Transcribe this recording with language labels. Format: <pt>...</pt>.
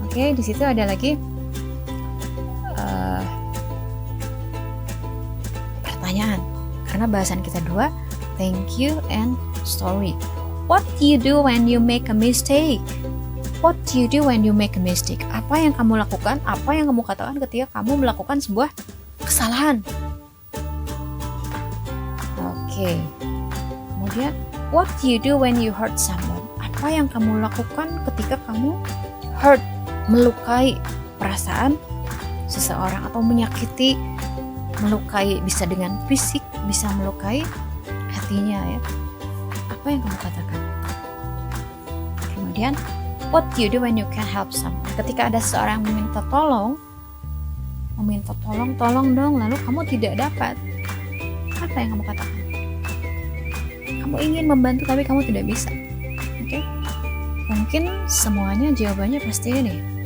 <id>Oke, di situ ada lagi pertanyaan, karena bahasan kita dua,</id> <en>thank you and sorry. What do you do when you make a mistake? What do you do when you make a mistake?</en> <id>Apa yang kamu lakukan, apa yang kamu katakan ketika kamu melakukan sebuah kesalahan? Oke.</id> <en>Kemudian, what do you do when you hurt someone?</en> <id>Apa yang kamu lakukan ketika kamu hurt, melukai perasaan seseorang atau menyakiti, melukai, bisa dengan fisik, bisa melukai hatinya ya. Apa yang kamu katakan?</id> <en>Kemudian, what do you do when you can't help someone?</en> <id>Ketika ada seseorang meminta tolong, tolong dong, lalu kamu tidak dapat, apa yang kamu katakan? Kamu ingin membantu tapi kamu tidak bisa. Oke? Mungkin semuanya jawabannya pasti ini.</id>